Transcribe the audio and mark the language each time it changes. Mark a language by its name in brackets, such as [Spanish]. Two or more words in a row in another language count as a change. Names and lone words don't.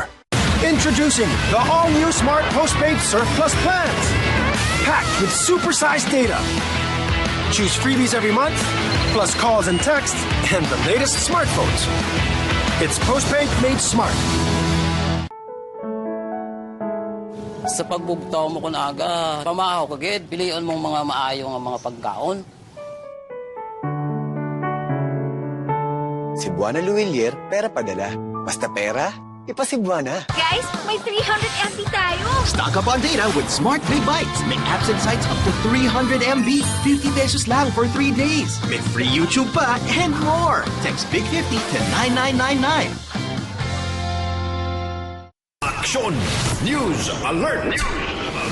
[English] Introducing the all-new Smart Postpaid Surf Plus plans. Packed with super-sized data. Choose freebies every month, plus calls and texts, and the latest smartphones. It's postpaid made smart. [Hiligaynon] Sa pagbugtaw mo kun aga, pamahaw kagid, pilion mong mga maayo nga mga pagkaon. [Filipino] Cebuana Luwilier, pera padala. Basta pera, ipa-Cebuana. Guys, may [English] 300 MB [Filipino] tayo! [English] Stock up on data with Smart Pay Bites. May apps and sites up to 300 MB. 50 pesos lang for 3 days. [Filipino] May free YouTube pa [English] and more. Text Big50 to 9999. Action! News Alert!